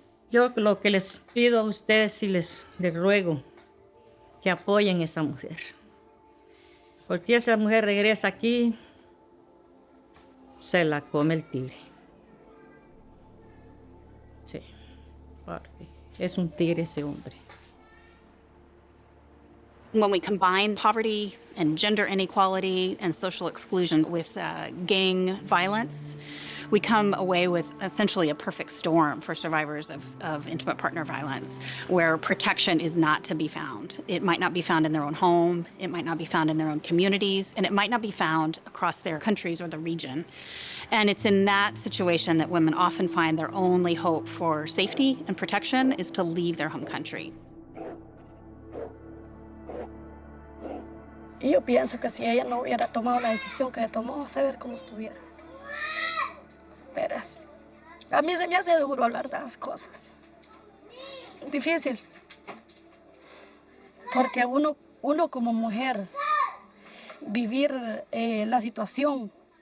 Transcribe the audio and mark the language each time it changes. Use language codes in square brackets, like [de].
[es] Yo lo que les pido a ustedes y les ruego que apoyen a esa mujer. Porque esa mujer regresa aquí, se la come el tigre. Sí, porque es un tigre ese hombre. [en] When we combine poverty and gender inequality and social exclusion with gang violence, we come away with essentially a perfect storm for survivors of intimate partner violence, where protection is not to be found. It might not be found in their own home, it might not be found in their own communities, and it might not be found across their countries or the region. And it's in that situation that women often find their only hope for safety and protection is to leave their home country. [es] Y yo pienso que si ella no hubiera tomado la decisión que tomó, a saber cómo estuviera. Pero a mí se me hace duro hablar de las cosas. Difícil. Porque uno como mujer, vivir la situación.